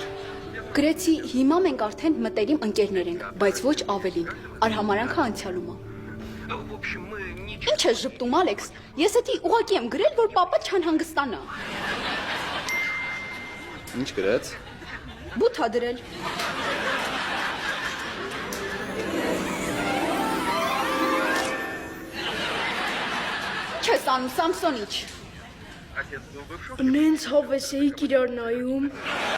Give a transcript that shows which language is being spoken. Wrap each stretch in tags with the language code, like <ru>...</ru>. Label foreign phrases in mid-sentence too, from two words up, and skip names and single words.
<hy>Գրեցի, հիմա մենք արդեն մտերիմ ընկերներ ենք, բայց ոչ ավելին։ Արհամարանքը անցյալում ա։ Ինչ ես ժպտում, Ալեքս։ Ես էդի ուղակի եմ գրել, որ պապա չանհանգստանա։ Ինչ գրեց։ Բութ ա դրել։ Չես անում, Սամսոնիչ։</hy> <ru>Отец был бывшим.</ru> <hy>Նենց հավես էիք իրար նայում։</hy>